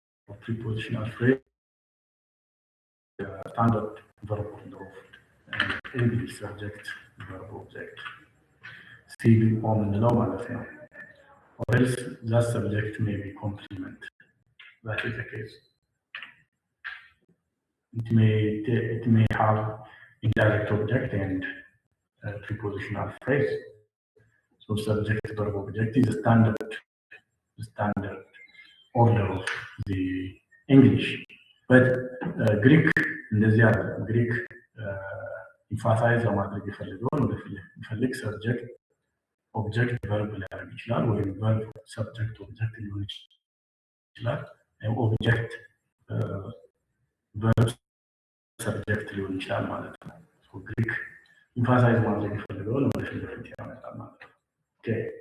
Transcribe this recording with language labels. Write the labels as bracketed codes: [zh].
[en] or prepositional phrase standard verb order of English subject verb object still [am] የምንለው ማለት ነው። [en] or else that subject may be complement. That is the case. It may have indirect object and prepositional phrase. So subject verb object is a standard order of the English. But Greek [am] እንደዚህ ያለ Greek emphasize ለማድረግ ይፈልጋል ወደ [en] subject object verb [am] ሊያደርግ ይችላል ወይም [en] verb subject object [am] ሊሆን ይችላል [en] object verb subject [am] ሊሆን ይችላል ማለት ነው። [en] So Greek emphasize [am] ማድረግ ይፈልጋል ወደ ፊት ለፊት ያመጣል ማለት ነው። [en] Okay.